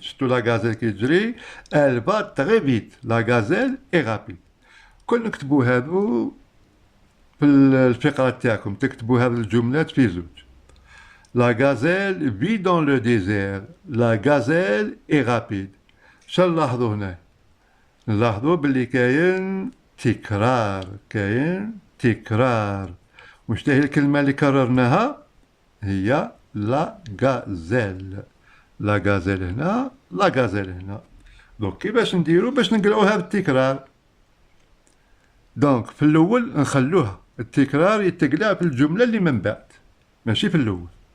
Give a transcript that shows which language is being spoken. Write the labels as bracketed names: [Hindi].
[French] Surtout la gazelle qui [Arabic] تجري [French] elle va très vite. La gazelle est rapide. [Arabic] كل نكتبوا هذو في الفقرة تاعكم، تكتبوا هذه الجملات في زوج. [French] La gazelle vit dans le désert. La gazelle est rapide. [Arabic] شنو نلاحظوا هنا؟ نلاحظوا باللي كاين تكرار. واش هي الكلمة اللي كررناها؟ هي لا غازيل. لا غازيل هنا، لا غازيل هنا. دونك كيفاش نديرو باش نقلعو هذا التكرار؟ دونك في الاول نخلوها التكرار يتقلع في الجمله اللي من بعد، ماشي في الاول.